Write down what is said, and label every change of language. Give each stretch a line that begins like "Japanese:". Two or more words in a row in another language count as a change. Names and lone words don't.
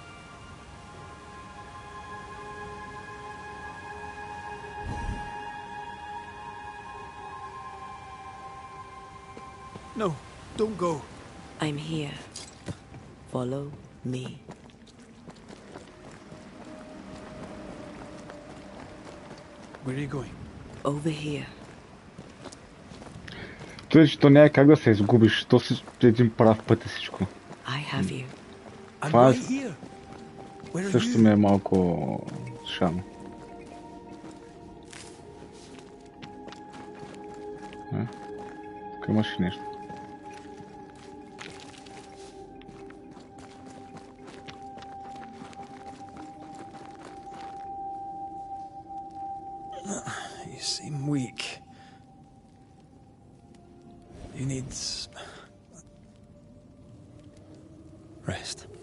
English: No, don't go. I'm here. Follow me. Where are you going? Over here.
Bulgarian: Тоест, то няма как да се изгубиш. То си един прав път е всичко.
English: I have you.
Bulgarian: Това
English: right here. Where are
Bulgarian: също
English: you?
Bulgarian: ми е малко шано. Тук имаш и нещо.
English: You seem weak. You need rest.